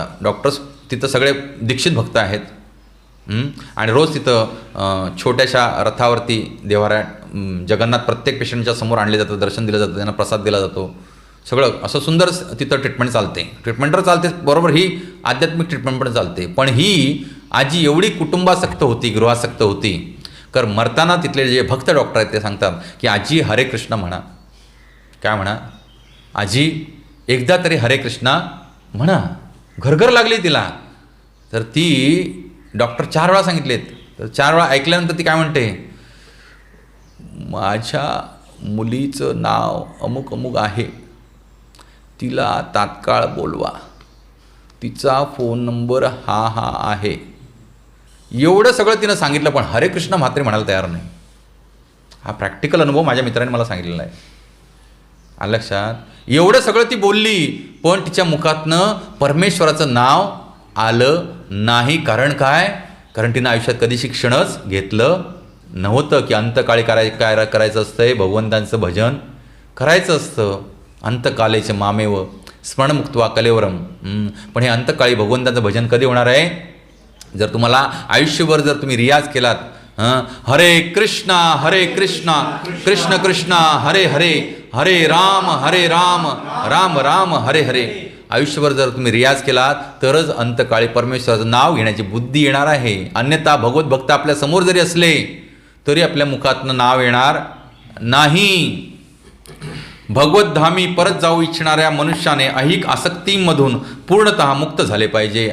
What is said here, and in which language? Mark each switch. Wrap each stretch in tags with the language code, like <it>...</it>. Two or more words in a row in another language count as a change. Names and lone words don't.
<mr>डॉक्टर्स तिथं सगळे दीक्षित भक्त आहेत आणि रोज तिथं छोट्याशा रथावरती देवाऱ्या जगन्नाथ प्रत्येक पेशंटच्या समोर आणले जातं, दर्शन दिलं जातं, त्यांना प्रसाद दिला जातो. सगळं असं सुंदर तिथं ट्रीटमेंट चालते. ट्रीटमेंट तर चालते बरोबर, ही आध्यात्मिक ट्रीटमेंट पण चालते. पण ही आजी एवढी कुटुंबासक्त होती, गृहासक्त होती, तर मरताना तिथले जे भक्त डॉक्टर आहेत ते सांगतात की आजी हरे कृष्ण म्हणा. काय म्हणा? आजी एकदा तरी हरे कृष्णा म्हणा. घरघर लागली तिला. तर ती डॉक्टर 4 वेळा सांगितलेत. तर 4 वेळा ऐकल्यानंतर ती काय म्हणते, माझ्या मुलीचं नाव अमुक अमुक आहे, तिला तात्काळ बोलवा, तिचा फोन नंबर हा हा आहे. एवढं सगळं तिनं सांगितलं पण हरे कृष्ण म्हात्रे म्हणायला तयार नाही. हा प्रॅक्टिकल अनुभव माझ्या मित्राने मला सांगितलेला आहे. आलं लक्षात? एवढं सगळं ती बोलली पण तिच्या मुखातनं परमेश्वराचं नाव आलं नाही. कारण काय? कारण तिनं आयुष्यात कधी शिक्षणच घेतलं नव्हतं की अंतकाळी काय करायचं असतंय, भगवंतांचं भजन करायचं असतं.</mr> <sa>अंतकालेचे मामेव स्मरणमुक्त्वा कलेवरम.</sa> <mr>पण हे अंतकाळी भगवंतांचं भजन कधी होणार आहे? जर तुम्हाला आयुष्यभर जर तुम्ही रियाज केलात,</mr> <sa>हरे कृष्णा कृष्ण कृष्ण हरे हरे, हरे राम राम राम हरे हरे,</sa> <mr>आयुष्यभर जर तुम्ही रियाज केलात तरच अंतकाळी परमेश्वराचं नाव घेण्याची बुद्धी येणार आहे. अन्यथा भगवत भक्त आपल्या समोर जरी असले तरी आपल्या मुखातनं नाव येणार नाही. भगवतधामी परत जाऊ इच्छिणाऱ्या मनुष्याने ऐहिक आसक्तींमधून पूर्णतः मुक्त झाले पाहिजे.</mr>